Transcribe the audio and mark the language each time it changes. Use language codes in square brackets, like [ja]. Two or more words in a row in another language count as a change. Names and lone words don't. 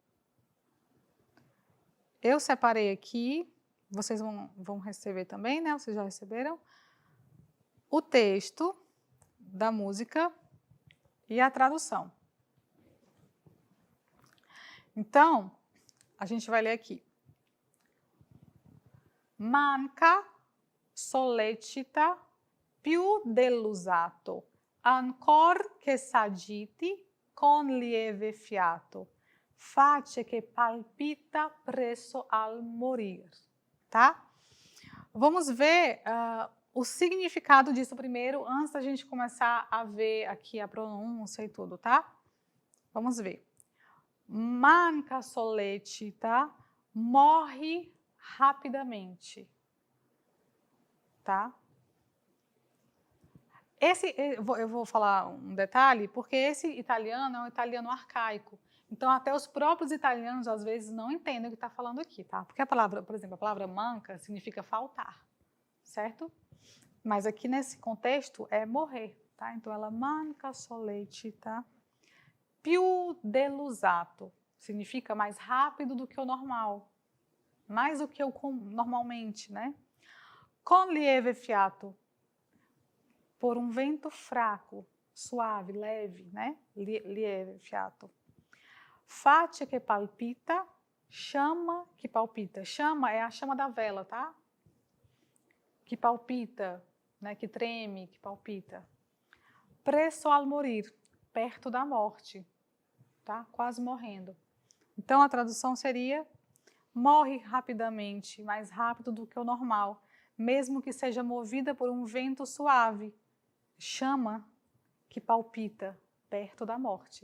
[pt] Eu separei aqui, vocês vão receber também, né? Vocês já receberam? O texto da música e a tradução. Então, a gente vai ler aqui. [it] Manca, sollecita, più dell'usato, ancor che s'agiti con lieve fiato, face che palpita presso al morir, [pt] tá? Vamos ver o significado disso primeiro, antes da gente começar a ver aqui a pronúncia e tudo, tá? Vamos ver. [it] Manca sollecita, [pt] morre rapidamente, tá? Eu vou falar um detalhe, porque esse italiano é um italiano arcaico. Então, até os próprios italianos, às vezes, não entendem o que está falando aqui, tá? Porque a palavra, por exemplo, a palavra manca significa faltar, certo? Mas aqui nesse contexto é morrer, tá? Então, ela [it] manca sollecita, più dell'usato, [pt] significa mais rápido do que o normal, mais do que o normalmente, né? [it] Con lieve fiato, [pt] por um vento fraco, suave, leve, né? [it] Lieve fiato. Face che palpita, [pt] chama que palpita. Chama é a chama da vela, tá? Que palpita, né? Que treme, que palpita. [it] Presso al morir, [pt] perto da morte, tá? Quase morrendo. Então a tradução seria: morre rapidamente, mais rápido do que o normal, mesmo que seja movida por um vento suave. Chama que palpita perto da morte.